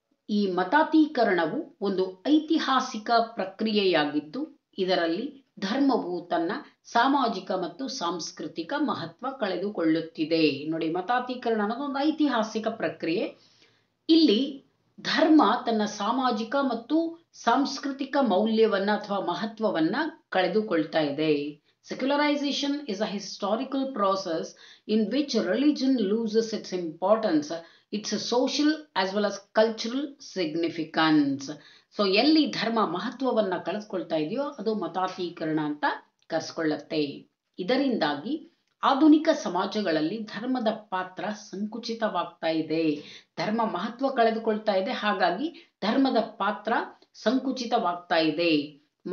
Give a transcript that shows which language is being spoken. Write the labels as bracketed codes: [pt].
[kn] ಈ ಮತಾತೀಕರಣವು ಒಂದು ಐತಿಹಾಸಿಕ ಪ್ರಕ್ರಿಯೆಯಾಗಿದ್ದು ಇದರಲ್ಲಿ ಧರ್ಮವು ತನ್ನ ಸಾಮಾಜಿಕ ಮತ್ತು ಸಾಂಸ್ಕೃತಿಕ ಮಹತ್ವ ಕಳೆದುಕೊಳ್ಳುತ್ತಿದೆ. ನೋಡಿ, ಮತಾತೀಕರಣ ಅನ್ನೋದು ಒಂದು ಐತಿಹಾಸಿಕ ಪ್ರಕ್ರಿಯೆ. ಇಲ್ಲಿ ಧರ್ಮ ತನ್ನ ಸಾಮಾಜಿಕ ಮತ್ತು ಸಾಂಸ್ಕೃತಿಕ ಮೌಲ್ಯವನ್ನ ಅಥವಾ ಮಹತ್ವವನ್ನ ಕಳೆದುಕೊಳ್ತಾ ಇದೆ. [en] Secularization is a historical process in which religion loses its importance, its social as well as cultural significance. [kn] So ಎಲ್ಲಿ ಧರ್ಮ ಮಹತ್ವವನ್ನ ಕಳೆದುಕೊಳ್ತಾ ಇದೆಯೋ ಅದು ಮತಾತೀಕರಣ ಅಂತ ಕರೆಸ್ಕೊಳ್ಳುತ್ತೆ. ಇದರಿಂದಾಗಿ ಆಧುನಿಕ ಸಮಾಜಗಳಲ್ಲಿ ಧರ್ಮದ ಪಾತ್ರ ಸಂಕುಚಿತವಾಗ್ತಾ ಇದೆ. ಧರ್ಮ ಮಹತ್ವ ಕಳೆದುಕೊಳ್ತಾ ಇದೆ, ಹಾಗಾಗಿ ಧರ್ಮದ ಪಾತ್ರ ಸಂಕುಚಿತವಾಗ್ತಾ ಇದೆ.